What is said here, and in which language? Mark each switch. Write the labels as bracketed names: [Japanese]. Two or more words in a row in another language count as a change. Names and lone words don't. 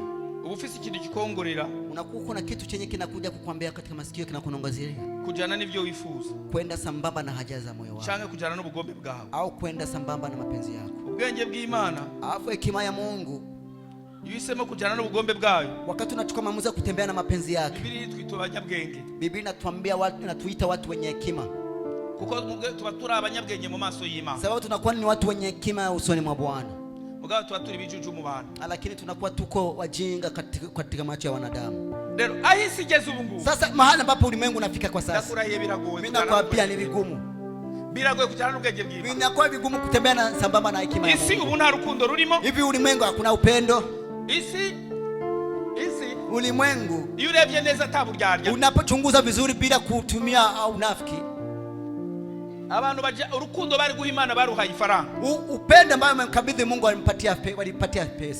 [Rundi] ubufisi ikintu kikongorera, [Swahili] unakuwa na kitu chenye kinakuja kukwambia katika masikio, kinakunongozea [Rundi] kujana n'ivyo wifuza, [Swahili] kwenda sambamba na haja za moyo wako, [Rundi] change kujana n'ubugombe bwawe, [Swahili] au kwenda sambamba na mapenzi yako. [Rundi] Ubwenge bw'Imana, [Swahili] alafu hekima ya Mungu, [Rundi] yisema kujana n'ubugombe bwawe, [Swahili] wakati unachukua maamuzi ya kutembea na mapenzi yake. [Rundi] Biblia itwita abanyabwenge, [Swahili] Biblia inatuambia watu, inatuita watu wenye hekima, [Rundi] kuko tuba turi abanyabwenge mu maso y'Imana, [Swahili] sababu tunakuwa ni watu wenye hekima usoni mwa Bwana, [Rundi] mugabo tuba turi bijuju mu bantu, [Swahili] lakini tunakuwa tuko wajinga katika macho ya wanadamu. [Rundi] Lero ahisi igeze ubu ngubu, [Swahili] sasa mahali ambapo ulimwengu unafika kwa sasa, [Rundi] ndakurahiye biragoye, [Swahili] mimi nakwambia ni vigumu. [Rundi] biragoye kujyana n'ubwenge bw'Imana. [Swahili] Vinakuwa vigumu kutembea na sambamba na hekima ya [Rundi] Isi [Swahili] Mungu. [Rundi] ubu nta rukundo rurimo. [Swahili] Hivi ulimwengu hakuna upendo? [Rundi] Isi [Swahili] Ulimwengu [Rundi] iyo urebye neza ataburyarya. [Swahili] Unapochunguza vizuri bila kutumia unafiki. [Rundi] Abantu baje urukundo bari guha Imana baruhaye ifaranga. [Swahili] Upendo ambao amemkabidhi Mungu walimpatia pesa.